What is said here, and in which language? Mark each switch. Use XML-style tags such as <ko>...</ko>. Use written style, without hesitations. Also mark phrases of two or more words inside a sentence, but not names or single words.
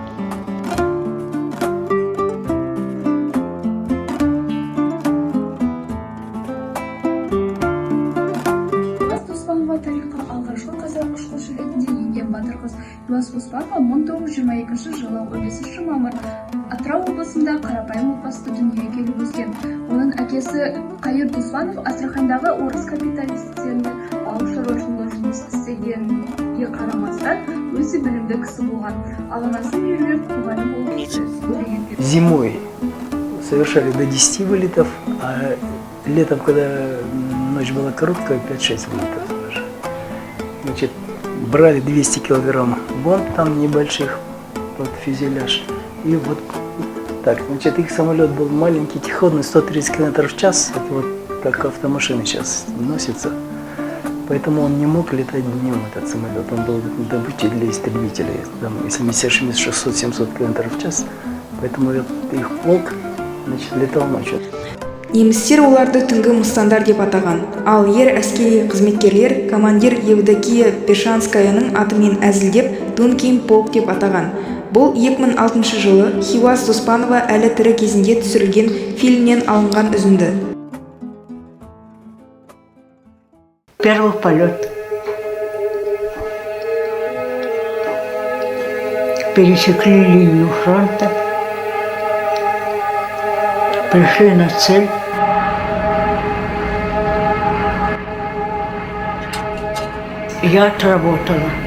<kk>Тарихқа алғашқы қазақ ұшқышы ретінде енген батыр қыз Юас Оспанова 1922 жылы 15 мамыр Атырау облысында қарапайым отбасында дүниеге келіп өскен. Оның әкесі Қайыр Доспанов Астрахандағы орыс капиталистерінің ауыл шаруашылығында жұмыс істегенге қарамастан өзі білімді кісі болған. Ал анасы Меруерт мұғалім болып</kk> <ru>Зимой совершали до 10 вылетов, а летом, когда ночь была короткая, 5-6 вылетов даже. Значит, брали 200 килограмм бомб там небольших под фюзеляж. И вот так, значит, их самолет был маленький, тихоходный, 130 км в час. Это вот как автомашины сейчас носятся. Поэтому он не мог летать днем, этот самолет. Он был добычей для истребителей. Там, если не ошибаюсь, 600-700 км в час. Поэтому их полк, значит, летал ночью.</ru> <kk>Немістер оларды түнгі мұстандар деп атаған. Ал ер әскери қызметкерлер командир Евдокия Пешанскаяның атымен әзілдеп Дункин полк деп атаған. Бұл 2006 жылы Хиуаз Доспанова әлі тірі кезінде түсірілген фильмнен алынған үзінді.</kk> <ru>Первый полет. Пересекли линию фронта. Пришли на цель. Я отработала.</ru>